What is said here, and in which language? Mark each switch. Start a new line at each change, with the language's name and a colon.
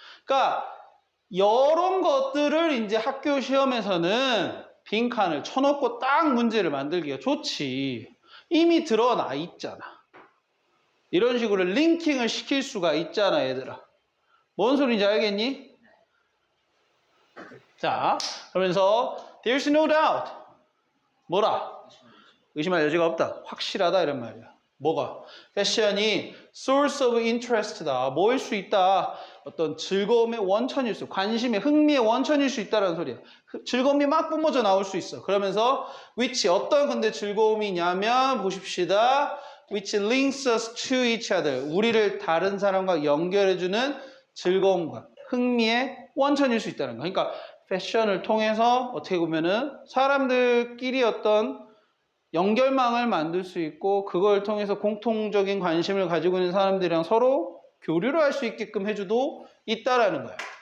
Korean: 그러니까 이런 것들을 이제 학교 시험에서는 빈칸을 쳐놓고 딱 문제를 만들기가 좋지. 이미 드러나 있잖아. 이런 식으로 링킹을 시킬 수가 있잖아, 얘들아. 뭔 소리인지 알겠니? 자, 그러면서
English: there's no doubt.
Korean: 뭐라? 의심할 여지가 없다. 확실하다 이런 말이야. 뭐가? 패션이
English: source of interest
Korean: 다. 뭐일 수 있다. 어떤 즐거움의 원천일 수, 관심의, 흥미의 원천일 수 있다는 소리야. 즐거움이 막 뿜어져 나올 수 있어. 그러면서 which 어떤 근데 즐거움이냐면 보십시다.
English: which links us to each other.
Korean: 우리를 다른 사람과 연결해주는 즐거움과 흥미의 원천일 수 있다는 거. 그러니까 패션을 통해서 어떻게 보면은 사람들끼리 어떤 연결망을 만들 수 있고 그걸 통해서 공통적인 관심을 가지고 있는 사람들이랑 서로 교류를 할 수 있게끔 해주도 있다라는 거예요.